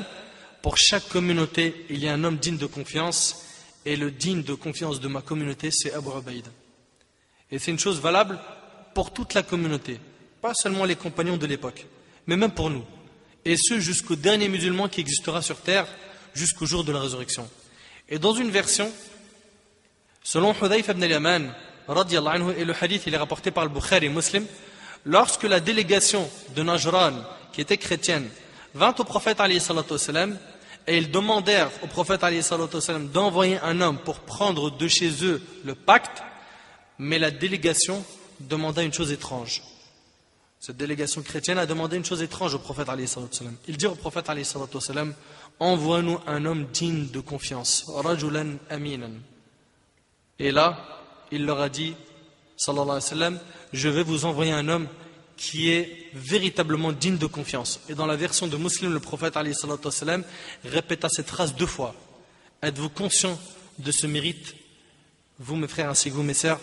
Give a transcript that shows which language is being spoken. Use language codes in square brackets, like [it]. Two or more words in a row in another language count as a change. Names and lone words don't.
[fr] Pour chaque communauté, il y a un homme digne de confiance, et le digne de confiance de ma communauté, c'est Abu Ubayd. Et c'est une chose valable pour toute la communauté, pas seulement les compagnons de l'époque, mais même pour nous. Et ce, jusqu'au dernier musulman qui existera sur terre, jusqu'au jour de la résurrection. Et dans une version, selon Hudayf ibn al-Yaman, [ar] رضي الله عنه, [fr] et le hadith il est rapporté par le Bukhari et Muslim, lorsque la délégation de Najran, qui était chrétienne, vint au prophète [ar] عليه الصلاة والسلام, [fr] et ils demandèrent au prophète alayhi salatu wassalam d'envoyer un homme pour prendre de chez eux le pacte, mais la délégation demanda une chose étrange. Cette délégation chrétienne a demandé une chose étrange au prophète [ar] عليه الصلاة والسلام. [fr] Ils dirent au prophète [ar] عليه الصلاة والسلام, [fr] envoie-nous un homme digne de confiance, [ar] رجلا أمينا. [fr] Et là, il leur a dit, [ar] صلى الله عليه وسلم, [fr] je vais vous envoyer un homme qui est véritablement digne de confiance. Et dans la version de Muslim, le prophète [ar] عليه الصلاة والسلام [fr] répéta cette phrase 2 fois. Êtes-vous conscient de ce mérite, vous mes frères ainsi que vous mes sœurs?